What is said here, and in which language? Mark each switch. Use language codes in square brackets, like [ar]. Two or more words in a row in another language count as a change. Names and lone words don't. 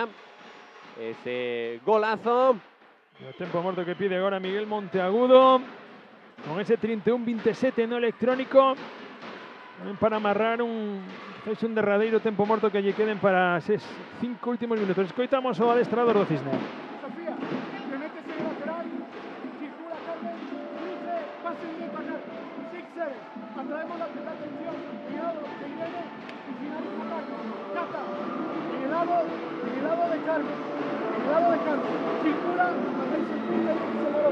[gl] Ese golazo. O tempo morto que pide agora Miguel Monteagudo. Con ese 31-27 no electrónico. Para amarrar un derradeiro tempo morto que lle queden para esos 5 últimos minutos. Escoitamos o adestrador do Cisne. [es] Sofía, te metes en el lateral, circula Carmen, cruce, pase directo a Carmen. 6-7, atraemos la atención, cuidado de Irene y finaliza Carmen. Cata, en el lado de Carmen, circula, hacéis el pinte y el balón.